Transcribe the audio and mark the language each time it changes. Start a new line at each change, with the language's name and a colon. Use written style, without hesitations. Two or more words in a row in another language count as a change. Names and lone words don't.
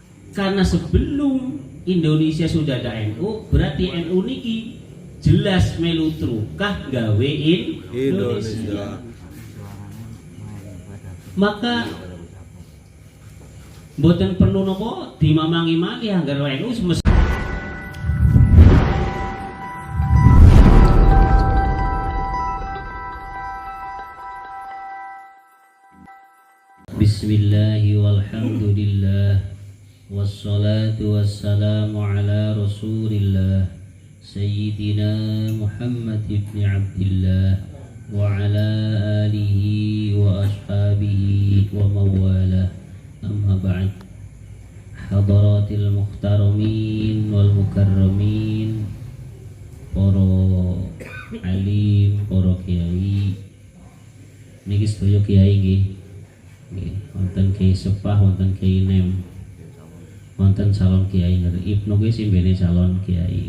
Indonesian: Karena sebelum Indonesia sudah ada NU, berarti NU
Javanese: niki jelas melu trukah gawe Indonesia. Maka mboten perlu nopo dimamangi-mangi anggar NU semesta.
Arabic: بسم الله والحمد لله والصلاة والسلام على رسول الله سيدنا محمد بن عبد الله وعلى آله وأصحابه ومن والاه. أما بعد. حضرات المحترمين والمكرمين,
Javanese: para alim, para kiai. Niki sedaya kiai nggih. Wonten kiai sepah, wonten kiai nem, wonten calon kiai ngeri ibnu kuwi simbene calon kiai.